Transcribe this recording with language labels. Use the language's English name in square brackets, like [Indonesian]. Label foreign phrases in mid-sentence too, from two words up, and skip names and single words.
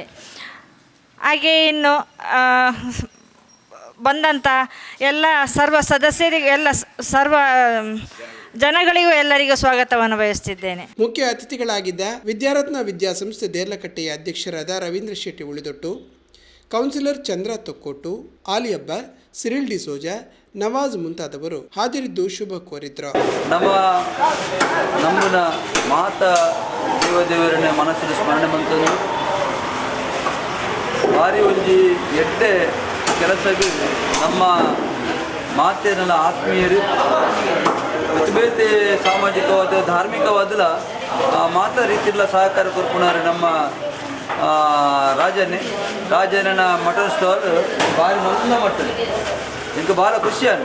[Kannada] ಹಾಗೆಯೇ ಇನ್ನು ಬಂದಂಥ ಎಲ್ಲ ಸರ್ವ ಸದಸ್ಯರಿಗೂ ಸರ್ವ ಜನಗಳಿಗೂ ಎಲ್ಲರಿಗೂ ಸ್ವಾಗತವನ್ನು ಬಯಸುತ್ತಿದ್ದೇನೆ. ಮುಖ್ಯ ಅತಿಥಿಗಳಾಗಿದ್ದ ವಿದ್ಯಾರತ್ನ ವಿದ್ಯಾಸಂಸ್ಥೆ ದೇರ್ಲಕಟ್ಟೆಯ ಅಧ್ಯಕ್ಷರಾದ ರವೀಂದ್ರ ಶೆಟ್ಟಿ ಉಳಿದೊಟ್ಟು, ಕೌನ್ಸಿಲರ್ ಚಂದ್ರ ತೊಕ್ಕೋಟು, ಆಲಿ ಹಬ್ಬ, ಸಿರಿಲ್ ಡಿಸೋಜ, ನವಾಜ್ ಮುಂತಾದವರು ಹಾಜರಿದ್ದು ಶುಭ ಕೋರಿದ್ರು. [Tulu] ನಮ್ಮನ ಮಾತಾ ದೇವದೇವರನ್ನೇ ಮನಸ್ಸಿನ ಸ್ಮರಣೆ ಬಂತಂದು ಭಾರಿ ಒಂಜಿ ಎಡ್ಡೆ ಕೆಲಸಕ್ಕೆ ನಮ್ಮ ಮಾತೆನ ಆತ್ಮೀಯರು ಬೇತೆ ಸಾಮಾಜಿಕವಾದ ಧಾರ್ಮಿಕವಾದಲ ಮಾತಾ ರೀತಿಯ ಸಹಕಾರ ಕೊರ್ಪುಣರು ನಮ್ಮ ರಾಜನ ಮಟನ್ ಸ್ಟಾಲ್ ಭಾರಿ ನಲ್ಲ ಮಟ್ಟದು ಇಂಕ [Kannada] ಭಾಳ ಖುಷಿ ಆಗಿದೆ.